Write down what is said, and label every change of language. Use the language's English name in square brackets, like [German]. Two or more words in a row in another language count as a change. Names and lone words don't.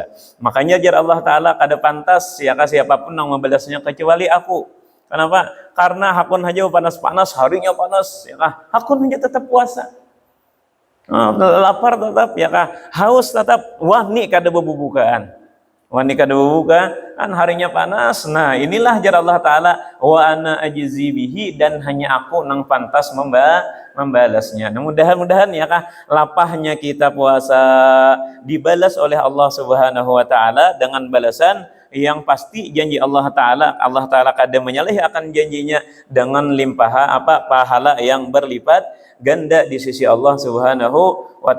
[Banjar] Makanya jar Allah Ta'ala kada pantas ya kan siapapun nang membalasnya kecuali aku. [Indonesian] Kenapa? [Banjar] Karena hakun aja panas-panas, harinya panas ya kan, hakun aja tetap puasa. Lapar tetap ya kan, haus tetap, wani kada bebubukaan. Wani kada buka kan harinya panas. Nah, inilah jar Allah Ta'ala, [Arabic] وأنا أجزي به, [Banjar] dan hanya aku nang pantas membalasnya. Nah, mudah-mudahan ya kah lapahnya kita puasa dibalas oleh Allah [Arabic] سبحانه وتعالى [Banjar] dengan balasan yang pasti janji Allah Ta'ala kada menyalahi akan janjinya dengan limpaha pahala yang berlipat ganda di sisi Allah [Arabic] سبحانه وتعالى.